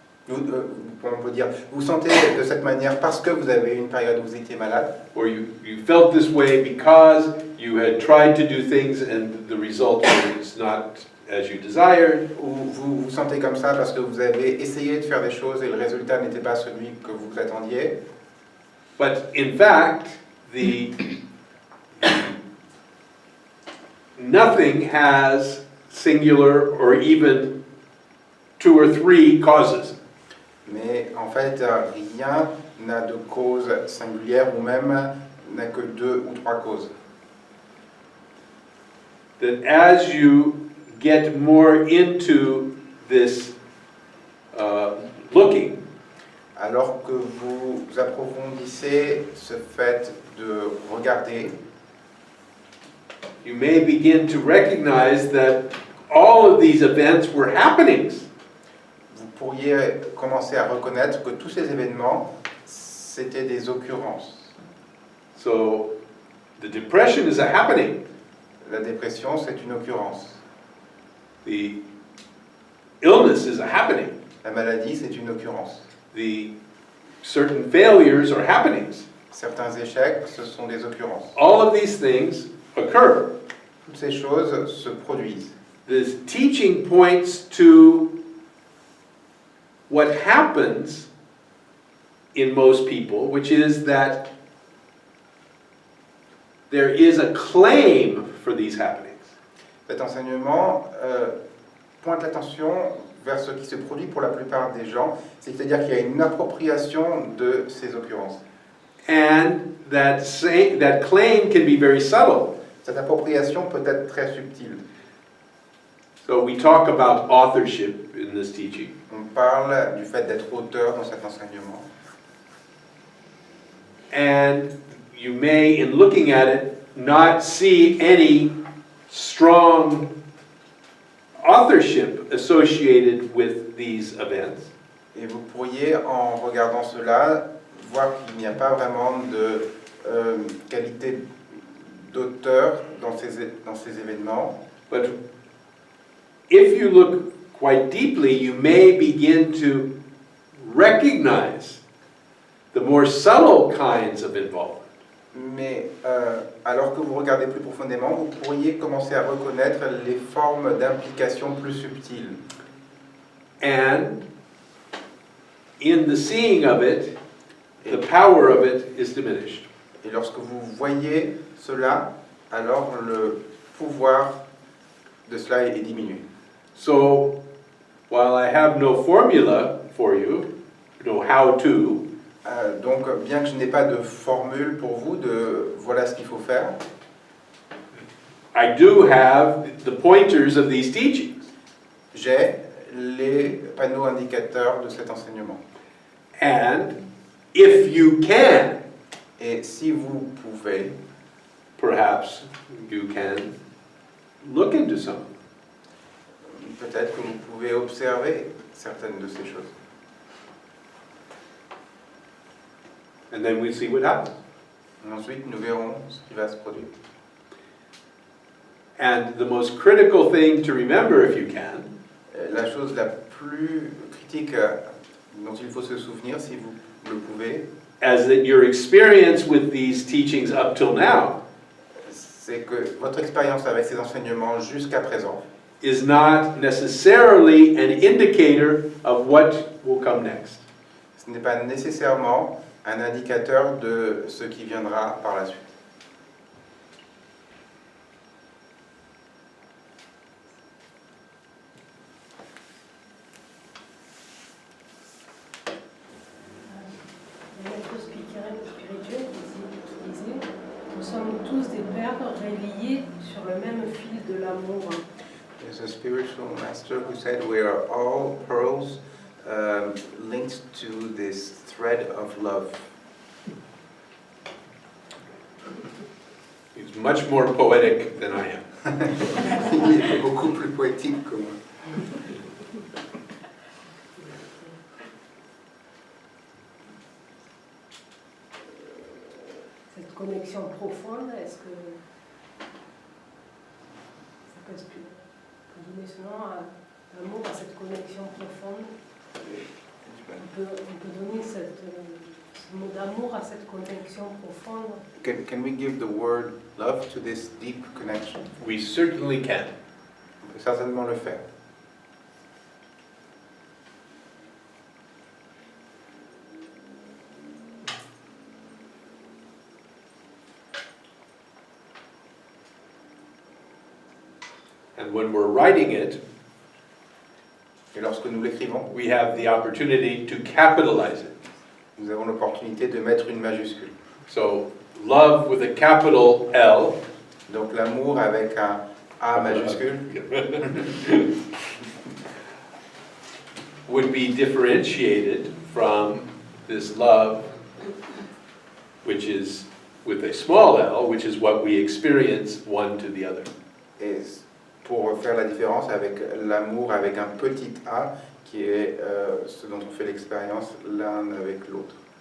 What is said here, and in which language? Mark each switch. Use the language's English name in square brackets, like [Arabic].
[French] On peut dire, vous sentez de cette manière parce que vous avez eu une période où vous étiez malade, [English] or you felt this way because you had tried to do things and the result was not as you desired, [French] ou vous vous sentez comme ça parce que vous avez essayé de faire des choses et le résultat n'était pas celui que vous attendiez. [English] but in fact, nothing has singular or even 2 or 3 causes. [French] Mais en fait, rien n'a de cause singulière ou même n'a que 2 ou 3 causes. [English] That as you get more into this looking, [French] Alors que vous approfondissez ce fait de regarder, [English] you may begin to recognize that all of these events were happenings. [French] vous pourriez commencer à reconnaître que tous ces événements, c'était des occurrences. [English] So the depression is a happening. [French] La dépression, c'est une occurrence. [English] The illness is a happening. [French] La maladie, c'est une occurrence. [English] The certain failures are happenings. [French] Certains échecs, ce sont des occurrences. [English] All of these things occur. [French] Toutes ces choses se produisent. [English] This teaching points to what happens in most people, which is that there is a claim for these happenings. [French] Cet enseignement pointe l'attention vers ce qui se produit pour la plupart des gens, c'est-à-dire qu'il y a une appropriation de ces occurrences. [English] And that claim can be very subtle. [French] Cette appropriation peut être très subtile. [English] So we talk about authorship in this teaching. [French] On parle du fait d'être auteur dans cet enseignement. [English] And you may, in looking at it, not see any strong authorship associated with these events. [French] Et vous pourriez, en regardant cela, voir qu'il n'y a pas vraiment de qualité d'auteur dans ces événements. [English] But if you look quite deeply, you may begin to recognize the more subtle kinds of involvement. [French] Mais alors que vous regardez plus profondément, vous pourriez commencer à reconnaître les formes d'implication plus subtiles. [English] And in the seeing of it, the power of it is diminished. [French] Et lorsque vous voyez cela, alors le pouvoir de cela est diminué. [English] So, while I have no formula for you, no how to, [French] Donc, bien que je n'ai pas de formule pour vous de voilà ce qu'il faut faire, [English] I do have the pointers of these teachings. [French] j'ai les panneaux indicateurs de cet enseignement. [English] And if you can, [French] Et si vous pouvez, [English] perhaps you can look into some. [French] peut-être que vous pouvez observer certaines de ces choses. [English] And then we see what happens. [French] Et ensuite, nous verrons ce qui va se produire. [English] And the most critical thing to remember, if you can, [French] La chose la plus critique dont il faut se souvenir, si vous le pouvez, [English] as that your experience with these teachings up till now [French] c'est que votre expérience avec ces enseignements jusqu'à présent [English] is not necessarily an indicator of what will come next. [French] ce n'est pas nécessairement un indicateur de ce qui viendra par la suite. Le maître spirituel qui disait nous sommes tous des perles reliées sur le même fil de l'amour. [English] There's a spiritual master who said we are all pearls linked to this thread of love. He's much more poetic than I am. [French] Il est beaucoup plus poétique que moi. Cette connexion profonde, est-ce que ça peut donner ce nom à l'amour, à cette connexion profonde? On peut donner ce mot d'amour à cette connexion profonde. [English] Can we give the word love to this deep connection? We certainly can. [French] On peut certainement le faire. [English] And when we're writing it, [French] Et lorsque nous l'écrivons, [English] we have the opportunity to capitalize it. [French] nous avons l'opportunité de mettre une majuscule. [English] So, love with a capital L [French] Donc l'amour avec un A majuscule [English] would be differentiated from this love, which is with a small l, which is what we experience one to the other. [French] et pour faire la différence avec l'amour avec un petit A qui est ce dont on fait l'expérience l'un avec l'autre.